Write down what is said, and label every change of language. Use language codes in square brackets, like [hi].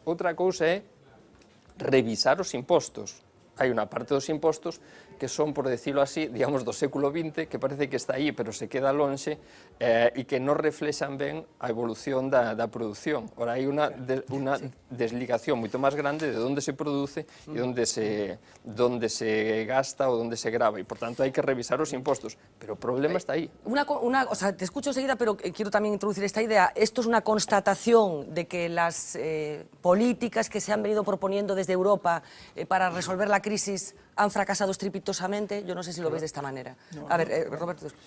[gl] Outra cousa é revisar os impostos. Hai unha parte dos impostos que son, [es] por decirlo así, [gl] digamos, do século XX, que parece que está aí, pero se queda lonxe, e que non reflexan ben a evolución da produción. Ora, hai unha desligación moito máis grande de onde se produce e onde se gasta ou onde se grava, e, por tanto, hai que revisar os impostos. Pero o problema está aí. [es] O sea, te escucho enseguida, pero quiero también introducir esta idea. Esto es una constatación de que las políticas que se han venido proponiendo desde Europa para resolver la crisis han fracasado estrepitosamente. Yo no sé si lo ves de esta manera. No, a ver, Roberto.